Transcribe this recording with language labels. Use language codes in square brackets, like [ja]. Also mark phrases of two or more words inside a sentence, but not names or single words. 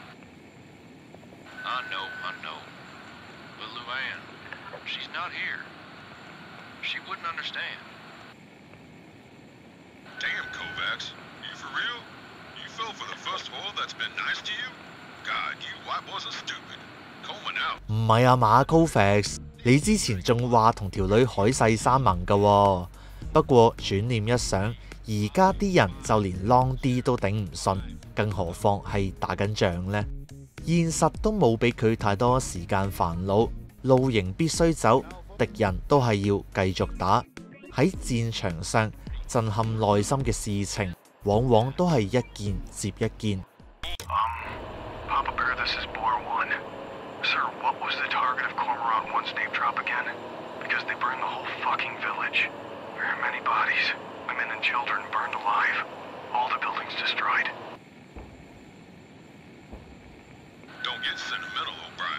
[en] I know. But Luann, she's not here. She wouldn't understand. Damn, Kovacs. You for real? You fell for the first whore that's been nice to you? God, you white boys are stupid. Coleman out. [yue] 唔係啊馬 Kovacs， 你之前仲話同條女海誓山盟㗎喎。不過轉念一想，而家啲人就連 long 啲都頂唔順，更何況係打緊仗呢？現實都冇俾佢太多時間煩惱，露營必須走，敵人都係要繼續打。喺戰場上震撼內心嘅事情，往往都係一件接一件。 [en] Papa Bear, this is Boar 1. Sir, what was the target of Cormorant 1's nape drop again? Because they burned the whole fucking village. Very many bodies. Women and children burned alive. All the buildings destroyed. Don't get sentimental, O'Brien.